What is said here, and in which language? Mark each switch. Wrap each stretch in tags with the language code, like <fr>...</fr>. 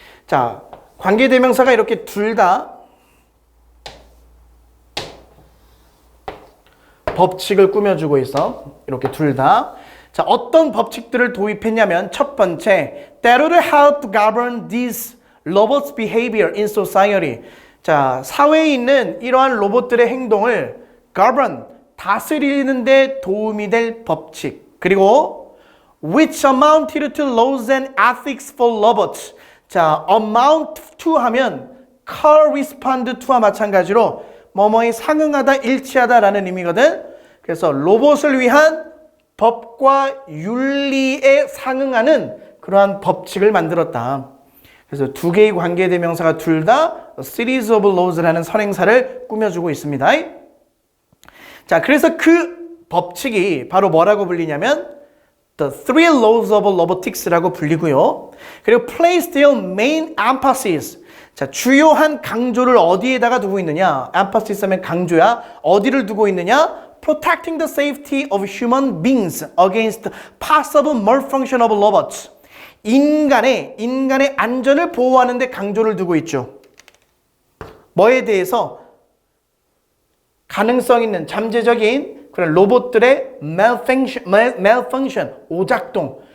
<ko>자, 관계대명사가 이렇게 둘 다 법칙을 꾸며주고 있어. 이렇게 둘 다. 자, 어떤 법칙들을 도입했냐면 첫 번째,</ko> <en>that would help govern these robots' behavior in society.</en> <ko>자, 사회에 있는 이러한 로봇들의 행동을 govern, 다스리는 데 도움이 될 법칙. 그리고</ko> <en>which amounted to laws and ethics for robots.</en> <ko>자,</ko> <en>amount to</en> <ko>하면</ko> <en>correspond to</en> <ko>와 마찬가지로 뭐뭐에 상응하다, 일치하다라는 의미거든. 그래서 로봇을 위한 법과 윤리에 상응하는 그러한 법칙을 만들었다. 그래서 두 개의 관계대명사가 둘 다 series of laws라는 선행사를 꾸며주고 있습니다. 자, 그래서 그 법칙이 바로 뭐라고 불리냐면</ko> <en>The Three Laws of Robotics</en> <ko>라고 불리고요. 그리고</ko> <en>place their main emphasis.</en> <ko>자, 주요한 강조를 어디에다가 두고 있느냐? emphasis 하면 강조야. 어디를 두고 있느냐?</ko> <en>Protecting the safety of human beings against possible malfunction of robots.</en> <ko>인간의 안전을 보호하는 데 강조를 두고 있죠. 뭐에 대해서? 가능성 있는 잠재적인 그런 로봇들의 malfunction, 오작동.</ko>